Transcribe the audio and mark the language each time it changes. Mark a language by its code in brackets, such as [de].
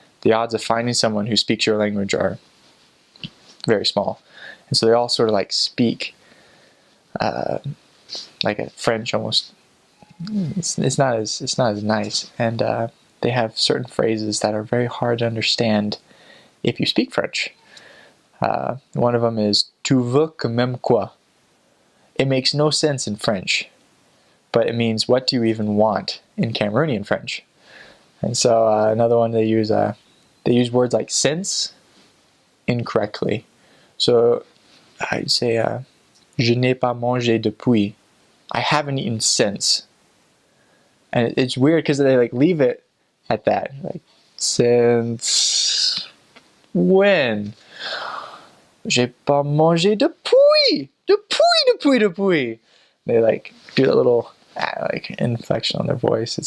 [en] The odds of finding someone who speaks your language are very small. And so they all sort of like speak like a French almost. It's not as nice. And they have certain phrases that are very hard to understand if you speak French. One of them is [fr] "Tu veux que même quoi?" [en] It makes no sense in French, but it means "what do you even want" in Cameroonian French. And so another one they use words like "since" incorrectly. So I'd say [fr] "Je n'ai pas mangé depuis." [en] I haven't eaten since. And it's weird because they like leave it at that. Like, since when? [fr] J'ai pas mangé depuis. Depuis. [en] They like do that little like inflection on their voice.